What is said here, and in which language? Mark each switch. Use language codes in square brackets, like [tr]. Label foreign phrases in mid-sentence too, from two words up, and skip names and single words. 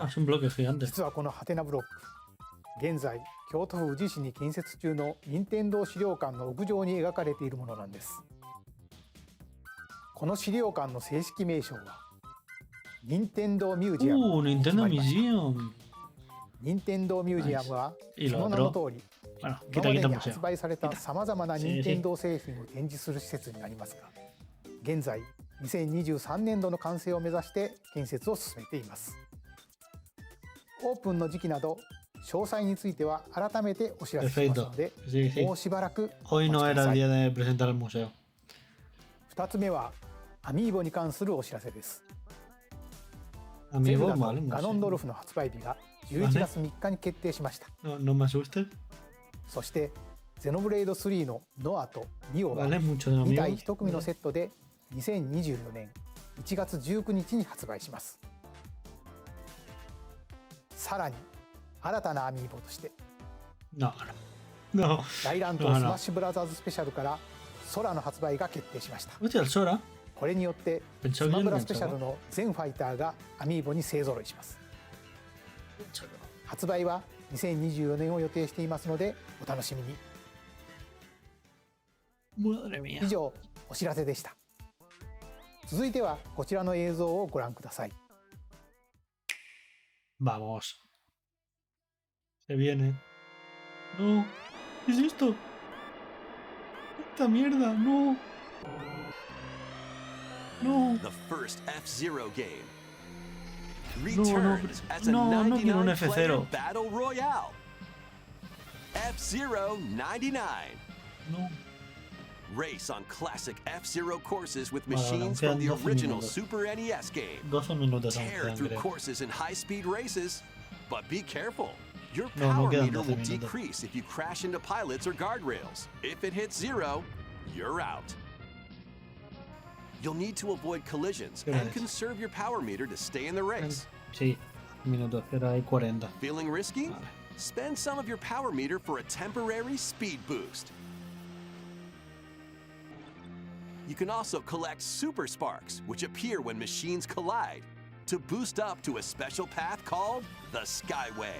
[es] Es un bloque gigante. [ja] 実はこのハテナブロック、現在京都府宇治市に建設中の任天堂資料館の屋上に描かれているものなんです。この資料館の正式名称は任天堂ミュージアムに決 [en] Nintendo [ja] まりました。 [en] Museum. [ja] 任天堂ミュージアムは [es] Y [ja] そ [es] lo [ja] の名の [es] otro. [ja] 通り、 [es] Bueno, [ja] 今 [es] quita, [ja] まで [es] quita [ja] に [es] museo. [ja] 発売されたさまざまな任天堂製品を展示する施設になりますが、現在2023年度の完成を目指して建設を進めています。オープンの時期など詳細については改めてお知らせしますので、 [es] Sí, sí. [ja] もうしばらく [es] Hoy [ja] お [es] no [ja] 待ちくだ [es] era [ja] さ [es] el [ja] い。 [es] día de presentar el museo. [ja] 2 つ目はアミーボに関するお知らせです。 [es] Amigo, [ja] ゼルダ [es] vale, [ja] の [es] no [ja] ガノンドル [es] sé. [ja] フの発売日が11月3日に決定しました。 [es] No me asustes. [ja] そしてゼノブレイド3のノアとニオは [es] Vale, mucho de [ja] 2 体 [es] amigos. [ja] 1組のセットで2024年1月19日に発売します。さらに新たなアミーボとして [es] No, no. No. [ja] 大乱闘スマッシュブラザーズスペシャルから空の発売が決定しました。 [es] Hostia, el Sora. [ja] これによってスマブラスペシャルの全ファイターがアミーボに勢ぞろいします。発売は2024年を予定していますのでお楽しみに。 [es] Madre mía. [ja] 以上お知らせでした。続いてはこちらの映像をご覧ください。 [es] Vamos. Se viene. No. ¿Qué es esto? Esta mierda. No. No. [en] The first F-Zero game [es] no, [en] returns as a [es] no, no quiero un [en] 99-player [es] F0. [en] battle royale. F-Zero 99. [es] No. [en] Race on classic F-Zero courses with [es] Vale, vale, [en] machines [es] quedan [en] from the [es] 12 [en] original [es] minutos. [en] Super NES game. [es] 12 minutos aún [en] Tear [es] quedan, [en] through [es] creo. [en] courses in high-speed races, but be careful. Your [es] No, no [en] power [es] quedan [en] meter [es] 12 [en] will [es] minutos. [en] decrease if you crash into pilots or guardrails. If it hits 0, you're out. You'll need to avoid collisions [es] ¿Qué [en] and [es] hora es? [en] conserve your power meter to stay in the race. [es] Sí, minutos, pero hay 40. [en] Feeling risky? [es] Vale. [en] Spend some of your power meter for a temporary speed boost. You can also collect super sparks, which appear when machines collide, to boost up to a special path called the Skyway.